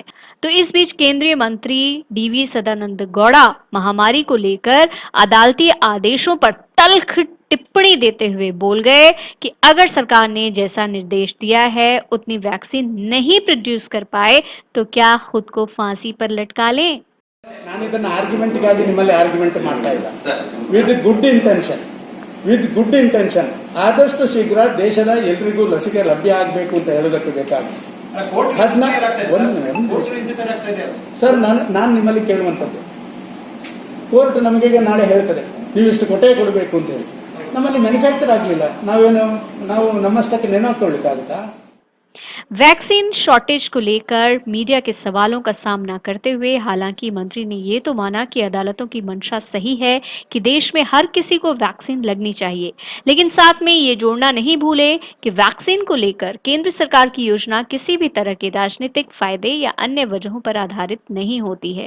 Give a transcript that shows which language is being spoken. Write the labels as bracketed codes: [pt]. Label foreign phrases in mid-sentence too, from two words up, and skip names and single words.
[hi] तो इस बीच केंद्रीय मंत्री डीवी सदानंद गौड़ा महामारी को लेकर अदालती आदेशों पर तल्ख टिप्पणी देते हुए बोल गए कि अगर सरकार ने जैसा निर्देश दिया है उतनी वैक्सीन नहीं प्रोड्यूस कर पाए तो क्या खुद को फांसी पर लटका लें? [kn] ನಾನು ಇದನ್ನ ಆರ್ಗ್ಯುಮೆಂಟ್ಗಾಗಿ ನಿಮ್ಮಲ್ಲಿ ಆರ್ಗ್ಯುಮೆಂಟ್ ಮಾಡ್ತಾ ಇಲ್ಲ. [en] with good intention [kn] ಆದಷ್ಟು ಶೀಘ್ರ ದೇಶದ ಎಲ್ರಿಗೂ ಲಸಿಕೆ ಲಭ್ಯ ಆಗಬೇಕು ಅಂತ ಹೇಳೋದಕ್ಕೆ ಬೇಕಾಗುತ್ತೆ. ಸರ್, ನಾನು ನಿಮ್ಮಲ್ಲಿ ಕೇಳುವಂಥದ್ದು, ಕೋರ್ಟ್ ನಮಗೆ ನಾಳೆ ಹೇಳ್ತದೆ ನೀವು ಇಷ್ಟು ಕೊಟ್ಟೆ ಕೊಡಬೇಕು ಅಂತ ಹೇಳಿ. ನಮ್ಮಲ್ಲಿ ಮ್ಯಾನುಫ್ಯಾಕ್ಚರ್ ಆಗಲಿಲ್ಲ, ನಾವು ನಮ್ಮಷ್ಟಕ್ಕೆ ನೆನಹಾಕೊಳ್ಳಿಕ್ಕಾಗುತ್ತಾ? [en] vaccine shortage [hi] को लेकर मीडिया के सवालों का सामना करते हुए हालांकि मंत्री ने ये तो माना कि अदालतों की मंशा सही है कि देश में हर किसी को वैक्सीन लगनी चाहिए, लेकिन साथ में ये जोड़ना नहीं भूले कि वैक्सीन को लेकर केंद्र सरकार की योजना किसी भी तरह के राजनीतिक फायदे या अन्य वजहों पर आधारित नहीं होती है।